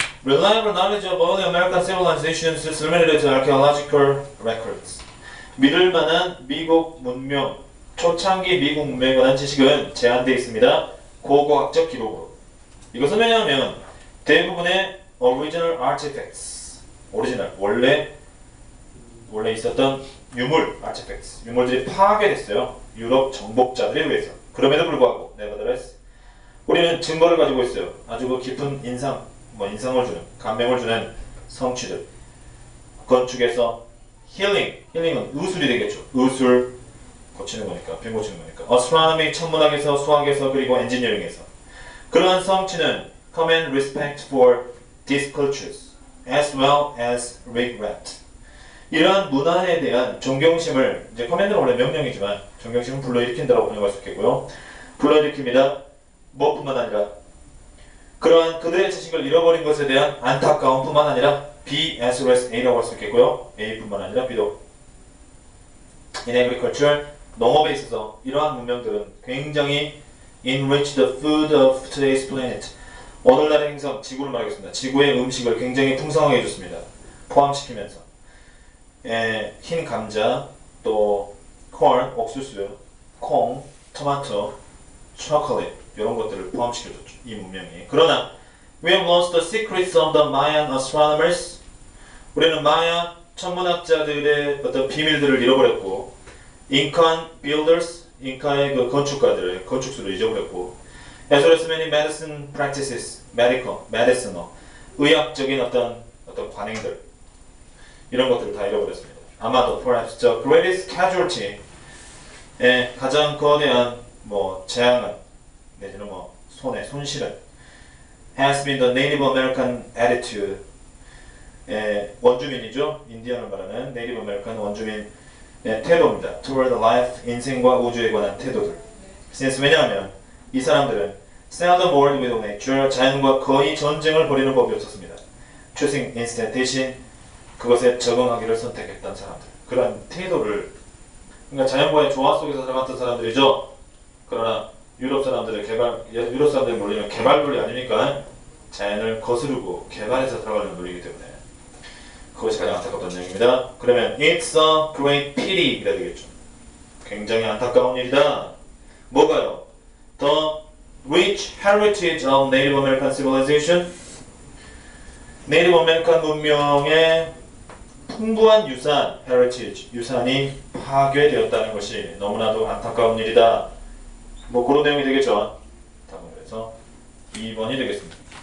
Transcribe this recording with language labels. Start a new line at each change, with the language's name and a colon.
English: Reliable knowledge of early American civilizations is limited to archaeological records.
Korean: 믿을 만한 미국 문명, 초창기 미국 문명에 관한 지식은 제한되어 있습니다. 고고학적 기록으로. 이것은 왜냐하면 대부분의 original artifacts, 오리지널, 원래 있었던 유물, artifacts, 유물들이 파괴됐어요. 유럽 정복자들에 의해서. 그럼에도 불구하고, nevertheless, 우리는 증거를 가지고 있어요. 아주 그 깊은 인상을 주는, 감명을 주는 성취들. 건축에서 힐링은 의술이 되겠죠. 의술 고치는 거니까, 빈 고치는 거니까. astronomy, 천문학에서, 수학에서, 그리고 엔지니어링에서. 그러한 성취는
English: command respect for these cultures, as well as regret.
Korean: 이러한 문화에 대한 존경심을, 이제 커맨드는 원래 명령이지만 존경심을 불러일으킨다고 번역할 수 있겠고요. 불러일으킵니다. 뭐뿐만 아니라 그러한 그들의 지식을 잃어버린 것에 대한 안타까움뿐만 아니라 B as well as A라고 할 수 있겠고요. A뿐만 아니라 B도. In agriculture, 농업에 있어서 이러한 문명들은 굉장히
English: enrich the food of today's planet.
Korean: 오늘날의 행성, 지구를 말하겠습니다. 지구의 음식을 굉장히 풍성하게 해줬습니다. 포함시키면서 흰 감자, 또 corn, 옥수수, 콩, 토마토, 초콜릿 이런 것들을 포함시켜줬죠. 이 문명이. 그러나
English: we have lost the secrets of the Mayan astronomers.
Korean: 우리는 마야 천문학자들의 어떤 비밀들을 잃어버렸고 Incan builders, 잉카의 그 건축가들의 건축술을 잊어버렸고
English: as well as many medicine practices, mediciner,
Korean: 의학적인 어떤 관행들 이런 것들을 다 잃어버렸습니다. 아마도
English: perhaps the greatest casualty,
Korean: 가장 거대한 재앙은 내지는 손실은
English: has been the Native American attitude.
Korean: 원주민이죠. 인디언을 말하는 Native American 원주민 태도입니다. Toward life, 인생과 우주에 관한 태도들. Since 왜냐하면 이 사람들은
English: seldom warred with nature,
Korean: 자연과 거의 전쟁을 벌이는 법이 없었습니다.
English: Choosing instead,
Korean: 대신 그것에 적응하기를 선택했던 사람들. 그런 태도를, 그러니까 자연과의 조화 속에서 살아갔던 사람들이죠. 그러나 유럽 사람들이 논리는 개발 논리 아닙니까? 자연을 거스르고 개발해서 살아가는 논리이기 때문에 그것이 가장 안타깝다는 얘기입니다. 그러면
English: it's a great pity
Korean: 이래야 되겠죠. 굉장히 안타까운 일이다. 뭐가요?
English: The rich heritage of Native American civilization.
Korean: 네이티브 아메리칸 문명의 풍부한 유산, heritage, 유산이 파괴되었다는 것이 너무나도 안타까운 일이다. 그런 내용이 되겠죠. 답은 그래서 2번이 되겠습니다.